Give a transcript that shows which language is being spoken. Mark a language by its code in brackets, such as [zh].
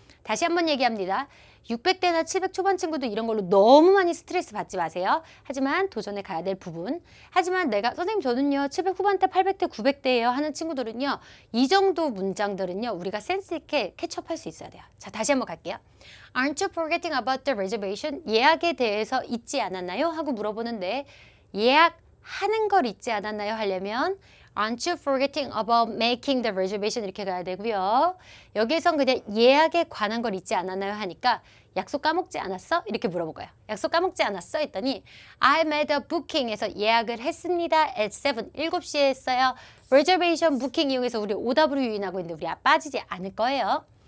[ko] 다시 한번 얘기합니다. 600대나 700 초반 친구들 이런 걸로 너무 많이 스트레스 받지 마세요. 하지만 도전해 가야 될 부분. 하지만 내가 선생님 저는요 700 후반대, 800대, 900대예요 하는 친구들은요 이 정도 문장들은요 우리가 센스 있게 캐치업할 수 있어야 돼요. 자, 다시 한번 갈게요. [en] Aren't you forgetting about the reservation? [ko] 예약에 대해서 잊지 않았나요? 하고 물어보는데 예약하는 걸 잊지 않았나요? 하려면 [en] Aren't you forgetting about making the reservation? [ko] 이렇게 가야 되고요. 여기에선 그냥 예약에 관한 걸 잊지 않았나요? 하니까 약속 까먹지 않았어? 이렇게 물어볼 거예요. 약속 까먹지 않았어? 했더니 [en] I made a booking [ko] 에서 예약을 했습니다. at 7, 7시에 했어요. reservation booking 이용해서 우리 오답으로 유인하고 있는데 우리 빠지지 않을 거예요.